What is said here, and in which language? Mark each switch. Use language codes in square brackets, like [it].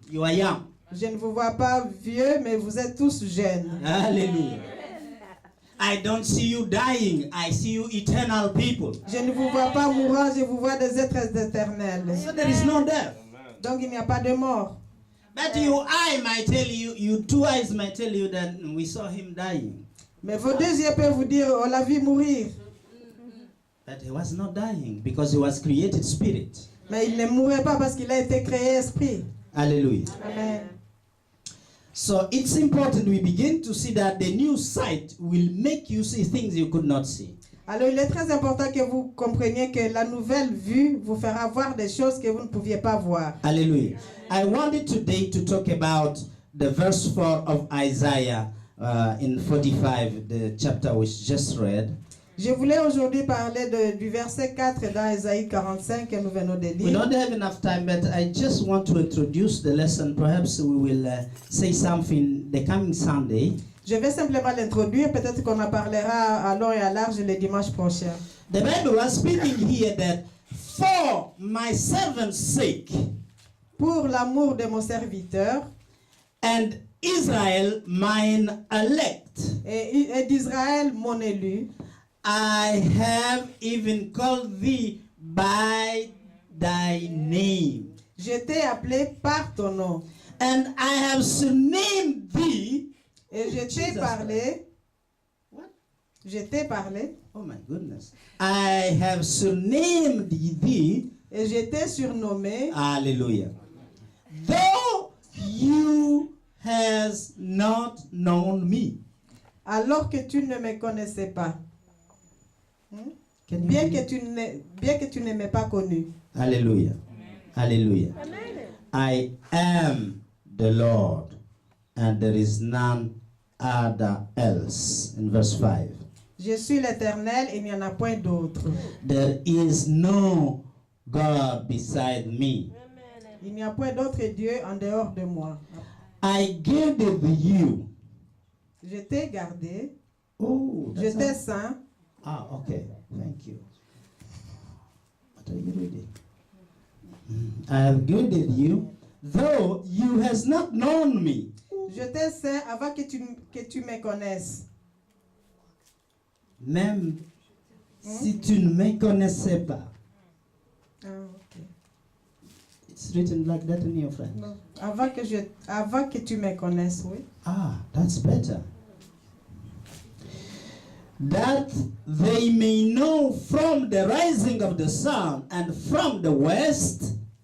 [en] You are young. [fr] Je ne vous vois pas vieux, mais vous êtes tous jeunes. [en] Hallelujah. I don't see you dying. I see you eternal people. [fr] Je ne vous vois pas mourant, je vous vois des êtres éternels. [en] So there is no death. [fr] Donc, il n'y a pas de mort. [en] But your eye might tell you, your two eyes might tell you that we saw him dying. [fr] Mais vos deux yeux peuvent vous dire, on l'a vu mourir. [en] But he was not dying because he was created spirit. [fr] Mais il ne mourrait pas parce qu'il a été créé esprit. [en] Hallelujah. Amen. So it's important we begin to see that the new sight will make you see things you could not see. [fr] Alors, il est très important que vous compreniez que la nouvelle vue vous fera voir des choses que vous ne pouviez pas voir. [en] Hallelujah. I wanted today to talk about the verse 4 of Isaiah in 45, the chapter we just read. [fr] Je voulais aujourd'hui parler du verset 4 dans Ésaïe 45 que nous venons de [en] We [fr] lire. [en] don't have enough time, but I just want to introduce the lesson. Perhaps we will say something the coming Sunday. [fr] Je vais simplement l'introduire, peut-être qu'on en parlera à long et à large le dimanche prochain. [en] The Bible was speaking here that for my servant's sake [fr] Pour l'amour de mon serviteur [en] and Israel mine elect, [fr] et d'Israël mon élu, [en] I have even called thee by thy name, [fr] je t'ai appelé par ton nom. [en] and I have surnamed thee. [fr] Et je t'ai [en] Jesus. [fr] parlé. [en] What? [fr] Je t'ai parlé. [en] Oh my goodness. I have surnamed thee. [fr] Et je t'ai surnommé. [en] Hallelujah. Though you has not known me. [fr] Alors que tu ne me connaissais pas. [en] Can you [fr] Bien [en] read [fr] que [en] it? [fr] tu ne m'aies pas connu. [en] Hallelujah. Hallelujah. I am the Lord, and there is none other else. In verse 5. [fr] Je suis l'Éternel et il n'y en a point d'autre. [en] There is no God beside me. [fr] Il n'y a point d'autre Dieu en dehors de moi. [en] I gathered you. [fr] Je t'ai gardé. [en] Oh, [fr] Je [en] that's [fr] t'ai [en] not- [fr] saint. [en] Ah, okay. Thank you. What are you reading? I have gathered you, though you has not known me. [fr] Je t'ai saint avant que tu me connaisses. Même si tu ne me connaissais pas. [en] Ah, ok. It's written like that in your friend. [fr] Non. Avant que tu me connaisses, oui. [en] Ah, that's better. That they may know from the rising of the sun and from the west